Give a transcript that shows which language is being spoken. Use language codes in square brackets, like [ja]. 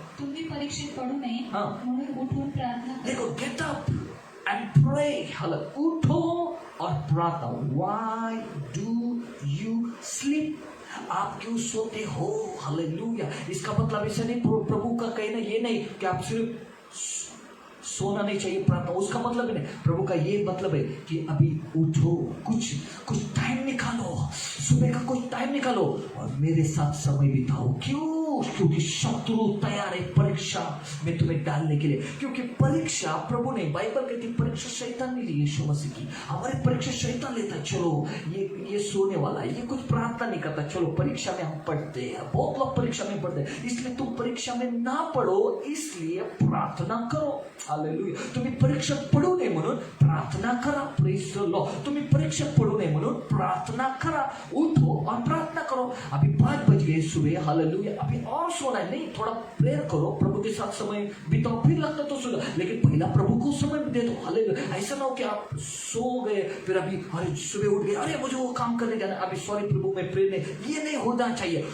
[mr] तुम्ही परीक्षित पडू नये [hi] हाँ, [mr] म्हणून उठून प्रार्थना करा। [hi] देखो [en] get up and pray, [hi] hallelujah, उठो और प्रार्थना। [en] why do you sleep, [hi] आप क्यों सोते हो, [en] Hallelujah. [hi] इसका मतलब ऐसा नहीं, प्रभु का कहना ये नहीं कि आप सिर्फ सोना नहीं चाहिए प्रार्थना, उसका मतलब नहीं। प्रभु का ये मतलब है कि अभी उठो, कुछ टाइम निकालो, सुबह का कुछ टाइम निकालो और मेरे साथ समय बिताओ। क्यों? क्योंकि शत्रु तैयार है परीक्षा में तुम्हें डालने के लिए। क्योंकि परीक्षा प्रभु ने, बाइबल कहती परीक्षा शैतान ने ली यीशु मसीह की, हमारी परीक्षा शैतान लेता। चलो ये सोने वाला है, ये कुछ प्रार्थना नहीं करता, चलो परीक्षा में हम पढ़ते हैं। बहुत लोग परीक्षा में पढ़ते हैं, इसलिए तुम परीक्षा में ना पढ़ो, इसलिए प्रार्थना करो, हालेलुया। [mr] तुम्ही परीक्षा पडू नये म्हणून प्रार्थना करा, प्रेज द लॉर्ड। तुम्ही परीक्षा पडू नये म्हणून प्रार्थना करा, [hi] उठो और प्रार्थना करो। अभी 5 बज गए सुबह, हालेलुया, अभी और सोना है नहीं, थोड़ा प्रेयर करो, प्रभु के साथ समय बिताओ, फिर लगता तो सो जाओ, लेकिन पहला प्रभु को समय दे दो, हालेलुया। ऐसा ना हो कि आप सो गए, फिर अभी अरे सुबह उठ गए, अरे मुझे वो काम करने जाना, अभी सॉरी प्रभु मैं प्रेयर नहीं, ये नहीं होना चाहिए।